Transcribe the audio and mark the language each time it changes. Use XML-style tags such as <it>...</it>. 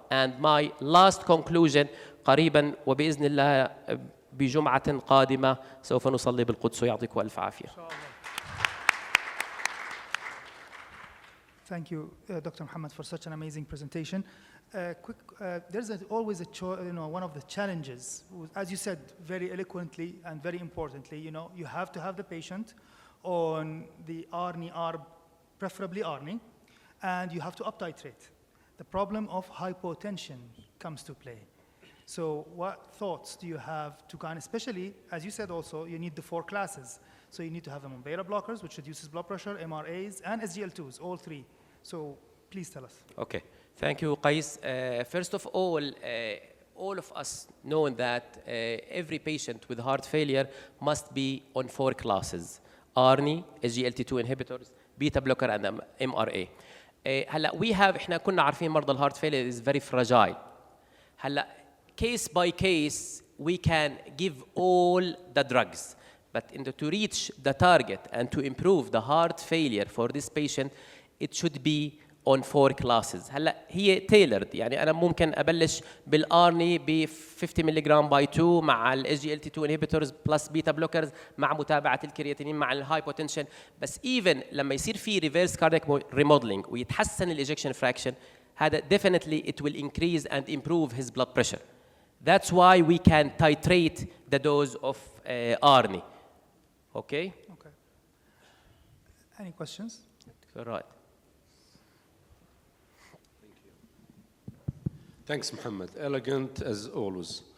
<en>And my last conclusion,</en> <ar>قريبا وبإذن الله بجمعة قادمة سوف نصلي بالقدس ويعطيكم ألف عافية.</ar> <en>Thank you, Dr. Mohammad, for such an amazing presentation. There's always one of the challenges, as you said very eloquently and very importantly, you have to have the patient on the ARNI, preferably ARNI, and you have to uptitrate. The problem of hypotension comes to play. So what thoughts do you have to especially, as you said also, you need the 4 classes. So you need to have them on beta blockers, which reduces blood pressure, MRAs, and SGLT2s, all 3. So please tell us. Okay, thank you, Qais. First of all of us know that every patient with heart failure must be on 4 classes: ARNI, SGLT2 inhibitors, beta blocker, and MRA.</en> <ar>هلا احنا كنا عارفين مرضى الهارت</ar> <en>failure is very fragile. هلا case by case we can give all the drugs, but to reach the target and to improve the heart failure for this patient, it should be on 4 classes.</en> <ar>هلا هي tailored، يعني أنا ممكن أبلش بالآرني ب 50 ملغ by 2 مع ال SGLT2 inhibitors plus beta blockers مع متابعة الكرياتينين مع الهايبوتنشن، بس even لما يصير في reverse cardiac remodeling ويتحسن ال ejection fraction، هذا definitely</ar> <en>it will increase and improve his blood pressure. That's why we can titrate the dose of ARNI. Okay? Okay. Any questions? Right. Thanks, Mohammad. Elegant as always.</en>